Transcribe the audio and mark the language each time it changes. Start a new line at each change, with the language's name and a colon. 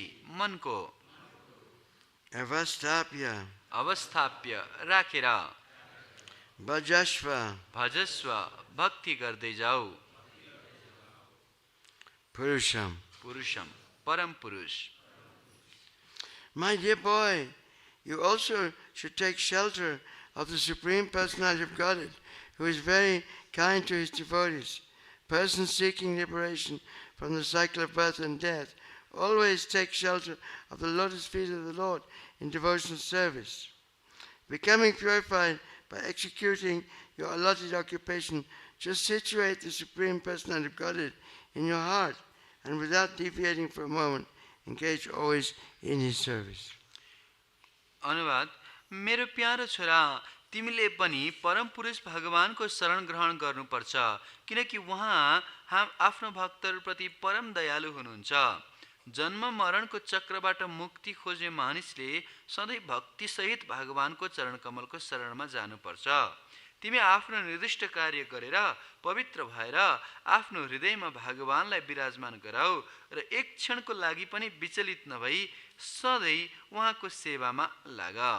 Nepali: मनको
Sanskrit: avasthāpya, avasthāpya
Nepali: राखेर
Sanskrit: bhajasva, भजस्व
Nepali: भक्ति गर्दै जाऊ
Sanskrit: pūruṣam. pūruṣam
Nepali: परम पुरुष
English: My dear boy, you also should take shelter of the Supreme Personality of Godhead, who is very kind to his devotees. Persons seeking liberation from the cycle of birth and death always take shelter of the lotus feet of the Lord in devotional service. Becoming purified by executing your allotted occupation, just situate the Supreme Personality of Godhead in your heart, and without deviating for a moment, engage always in his service.
Nepali: अनुवाद मेरो प्यारो छोरा तिमीले पनि परम पुरुष भगवानको शरण ग्रहण गर्नुपर्छ किनकि उहाँ आफ्नो भक्तहरूप्रति परम दयालु हुनुहुन्छ जन्म मरणको चक्रबाट मुक्ति खोज्ने मानिसले सधैँ भक्ति सहित भगवानको चरण कमलको शरणमा जानुपर्छ तिमी आफ्नो निर्दिष्ट कार्य गरेर पवित्र भएर आफ्नो हृदयमा भगवानलाई विराजमान गराऊ र एक क्षणको लागि पनि विचलित नभई सधैँ उहाँको सेवामा लाग